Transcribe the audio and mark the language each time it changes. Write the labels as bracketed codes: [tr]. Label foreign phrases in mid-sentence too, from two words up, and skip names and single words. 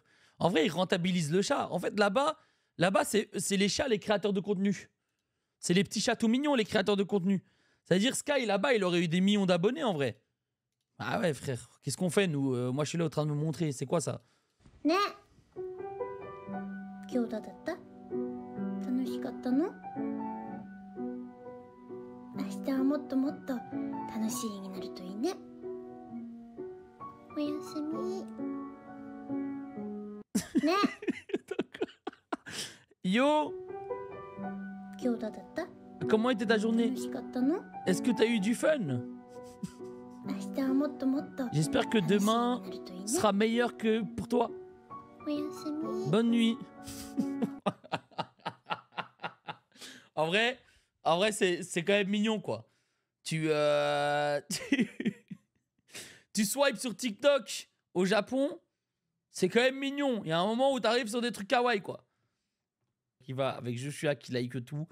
[fr] En vrai, ils rentabilisent le chat. En fait, là-bas, c'est les chats, les créateurs de contenu. C'est les petits chats tout mignons, les créateurs de contenu. C'est-à-dire, Sky, là-bas, il aurait eu des millions d'abonnés, en vrai. Ah ouais, frère. Qu'est-ce qu'on fait, nous? Moi, je suis là en train de me montrer. C'est quoi, ça? [ja] Ne. 今日だった楽しかったの明日はもっともっと楽しい日になるといいねおやすみね [fr] Yo, [ja] 今日だった [fr] comment était ta journée? [ja] 楽しかったの [fr] Est-ce que t'as eu du fun? [ja] 明日はもっともっと [fr] J'espère que demain [ja] 楽しい日になるといいね [fr] sera meilleur que pour toi. [ja] おやすみ [fr] Bonne nuit. En vrai, c'est quand même mignon, quoi. Tu swipes sur TikTok au Japon, c'est quand même mignon. Il y a un moment où t'arrives sur des trucs kawaii, quoi. Qui va avec Joshua qui like tout.